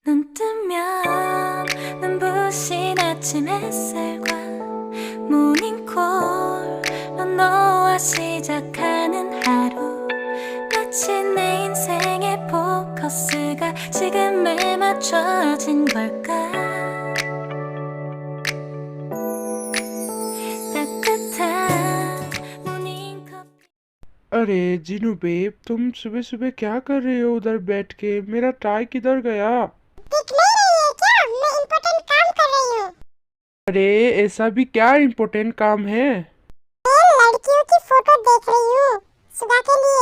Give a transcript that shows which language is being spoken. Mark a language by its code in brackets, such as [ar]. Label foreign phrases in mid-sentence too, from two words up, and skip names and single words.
[ko] 눈 뜨면 눈부신 아침 햇살과 모닝콜로 너와 시작하는 하루 마치 내 인생의 포커스가 지금에 맞춰진 걸까 따뜻한 모닝커피 [hi] अरे जीनू बेब, तुम सुबह सुबह क्या कर रहे हो उधर बैठ के? मेरा टाई किधर गया? दिख नहीं रही है क्या? मैं इम्पोर्टेंट काम कर रही हूँ। अरे ऐसा भी क्या इम्पोर्टेंट काम है? मैं लड़कियों की फोटो देख रही हूँ सुबह के लिए।